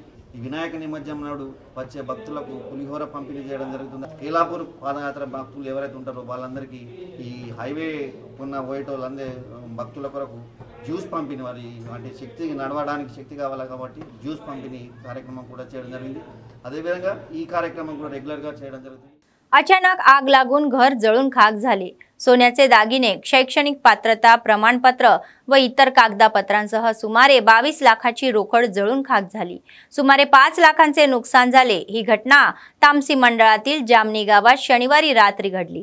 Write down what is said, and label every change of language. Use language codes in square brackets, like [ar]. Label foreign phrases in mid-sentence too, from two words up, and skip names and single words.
[te] ఈ వినాయక నిమజ్జనం నాడు వచ్చే భక్తులకు పులిహోర పంపిణీ చేయడం జరుగుతుంది. కేలాపూర్ పాదయాత్ర భక్తులు ఎవరైతే ఉంటారో వాళ్ళందరికీ ఈ హైవే ఉన్న పోయేటోళ్ళందరి భక్తుల కొరకు జ్యూస్ పంపిణీ, వారి అంటే శక్తి నడవడానికి శక్తి కావాలి కాబట్టి జ్యూస్ పంపిణీ కార్యక్రమం కూడా చేయడం జరిగింది. అదేవిధంగా ఈ కార్యక్రమం రెగ్యులర్ చేయడం జరుగుతుంది. [mr] अचानक आग लागून घर जळून खाक झाले. सोन्याचे दागिने, शैक्षणिक पात्रता प्रमाणपत्र व इतर कागदपत्रांसह सुमारे 22 लाखाची रोकड जळून खाक झाली. सुमारे 5 लाखांचे नुकसान झाले. ही घटना तामसी मंडळातील जामनी गावात शनिवारी रात्री घडली.